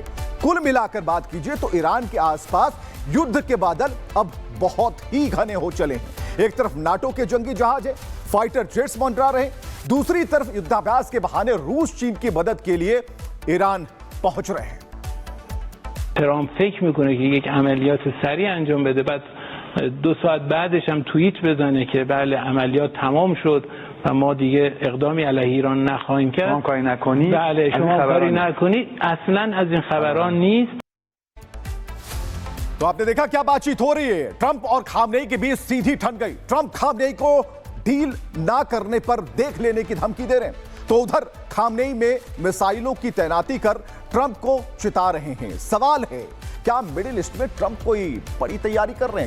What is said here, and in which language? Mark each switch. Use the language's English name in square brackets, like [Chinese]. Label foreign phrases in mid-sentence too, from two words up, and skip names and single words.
[Hindi] कुल मिलाकर बात कीजिए तो ईरान के आसपास युद्ध के बादल अब बहुत ही घने हो चले हैं। एक तरफ नाटो के जंगी जहाज है, [English] fighter jets [Hindi] मंडरा रहे, दूसरी तरफ युद्धाभ्यास के बहाने रूस चीन की मदद के लिए ईरान पहुंच रहे हैं। [Persian] ترامپ فکر میکنه که یک عملیات سریع انجام بده، بعد 2 ساعت بعدش هم توییت بزنه که بله عملیات تمام شد و ما دیگه اقدامی علیه ایران نخواهیم کرد. شما کاری نکنید، بله شما کاری نکنید، اصلا از این خبران نیست. [Hindi] तो आपने देखा क्या बातचीत हो रही है। ट्रंप और खामनेई के बीच सीधी ठन गई। ट्रंप खामनेई को डील ना करने पर देख लेने की धमकी दे रहे हैं, तो उधर खामनेई में मिसाइलों की तैनाती कर ट्रंप को चिता रहे हैं। सवाल है, क्या मिडिल ईस्ट में ट्रंप कोई बड़ी तैयारी कर रहे हैं?